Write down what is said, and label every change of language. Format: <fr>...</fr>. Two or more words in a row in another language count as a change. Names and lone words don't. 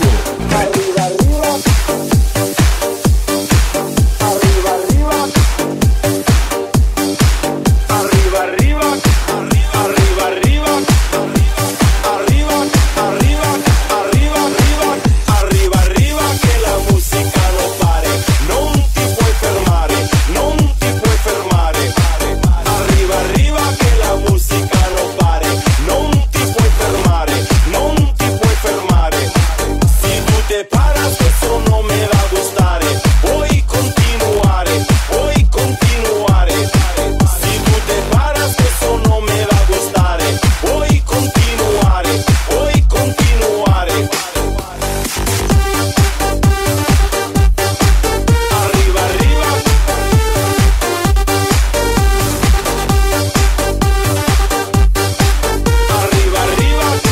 <es>Arriba, arriba. Arriba, arriba. Arriba, arriba. Arriba, arriba. Arriba, arriba. Arriba, arriba. Arriba, arriba. Que la musica no pare.</es> <it>Non ti puoi fermare. Non ti puoi fermare.</it> <es>Arriba, arriba. Que la musica no pare.</es> <it>Non ti puoi fermare. Non ti puoi fermare.</it> <es>Si tu te paras, eso no me va a gustare.</es> <it>Puoi continuare, puoi continuare.</it> <es>Si tu te paras, eso no me va a gustare.</es> <it>Puoi continuare, puoi continuare.</it> <es>Arriba, arriba. Arriba, arriba.</es>